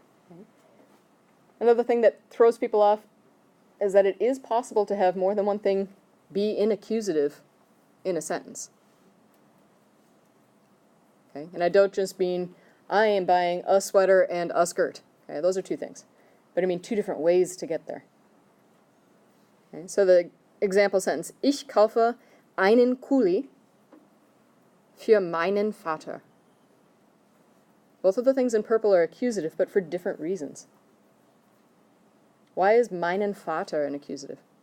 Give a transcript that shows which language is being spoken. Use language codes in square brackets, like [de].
[en] Okay. Another thing that throws people off is that it is possible to have more than one thing be in accusative in a sentence. Okay? And I don't just mean I am buying a sweater and a skirt. Okay? Those are two things. But I mean two different ways to get there. Okay? So the example sentence, [de] ich kaufe einen Kuli für meinen Vater. [en] Both of the things in purple are accusative, but for different reasons. Why is meinen Vater an accusative?